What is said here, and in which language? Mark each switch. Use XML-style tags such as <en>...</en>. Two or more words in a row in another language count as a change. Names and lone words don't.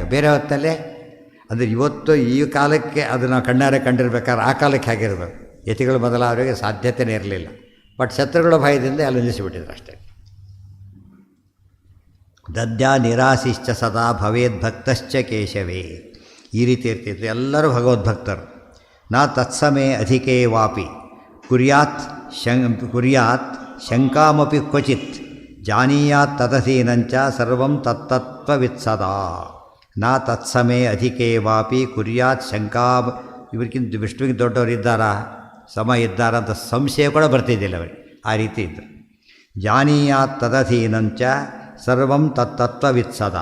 <kn>ಬೇರೆ ಹೊತ್ತಲ್ಲೇ ಅಂದರೆ ಇವತ್ತು ಈ ಕಾಲಕ್ಕೆ ಅದನ್ನು ಕಣ್ಣಾರೆ ಕಂಡಿರ್ಬೇಕಾದ್ರೆ ಆ ಕಾಲಕ್ಕೆ ಹೇಗಿರಬೇಕು, ಯತಿಗಳು ಬದಲಾವಣೆಗೆ ಸಾಧ್ಯತೆಯೇ ಇರಲಿಲ್ಲ. ಬಟ್ ಶತ್ರುಗಳ ಭಯದಿಂದ ಅಲ್ಲಿ ನಿಲ್ಲಿಸಿಬಿಟ್ಟಿದ್ರು ಅಷ್ಟೇ.</kn> <sa>ದದ್ಯಾ ನಿರಾಶಿಶ್ಚ ಸದಾ ಭವೇದ್ಭಕ್ತಶ್ಚ ಕೇಶವೇ.</sa> <kn>ಈ ರೀತಿ ಇರ್ತಿದ್ರು ಎಲ್ಲರೂ ಭಗವದ್ಭಕ್ತರು.</kn> <sa>ನಾ ತತ್ಸಮೇ ಅಧಿಕೇ ವಾಪಿ ಕುರ್ಯಾತ್ ಶಂಕಾಮಪಿ ಕ್ವಚಿತ್ ಜಾನೀಯಾತ್ ತದಧೀನಂಚ ಸರ್ವಂ ತತ್ತತ್ವವಿತ್ಸದಾ. ನಾ ತತ್ಸಮೇ ಅಧಿಕೇ ವಾಪಿ ಕುರ್ಯಾತ್ ಶಂಕಾ.</sa> <kn>ಇವ್ರಿಗಿಂತ ವಿಷ್ಣುವಿಗೆ ದೊಡ್ಡವರಿದ್ದಾರಾ, ಸಮ ಇದ್ದಾರಾ ಅಂತ ಸಂಶಯ ಕೂಡ ಬರ್ತಿದ್ದಿಲ್ಲ ಅವರಿಗೆ. ಆ ರೀತಿ ಇದ್ದರು.</kn> <sa>ಜಾನೀಯಾತ್ ತದಧೀನಂಚ ಸರ್ವಂ ತತ್ತತ್ವವಿತ್ಸದಾ.</sa>